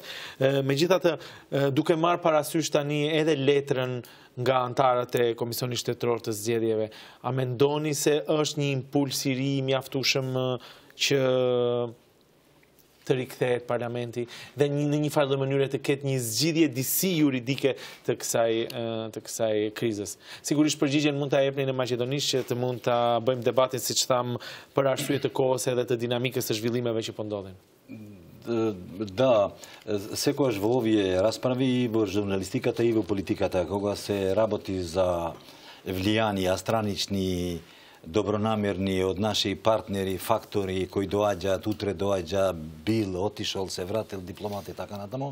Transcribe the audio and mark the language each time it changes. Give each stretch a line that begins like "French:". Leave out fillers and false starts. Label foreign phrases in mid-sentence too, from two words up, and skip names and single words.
Albanian: Megjithatë, duke marrë parasysh tani edhe letrën nga antarët e Komisionit Shtetëror të Zgjedhjeve, a mendoni se është një impuls i ri i mjaftueshëm që të rikthehet parlamenti dhe në një farë mënyrë të ketë një zgjidhje disi juridike të kësaj krizës. Sigurisht përgjigjen mund ta jepni në maqedonisht që të mund ta bëjmë debatin siç tham për arsye të kohës edhe të dinamikës së zhvillimeve që po ndodhin.
Macedonian: Да, секогаш во овие расправи во журналистиката и во политиката, кога се работи за влијанија странични, добронамерни од наши партнери, фактори кои доаѓаат, утре доаѓа, бил, отишол, се вратил, дипломат и така натаму.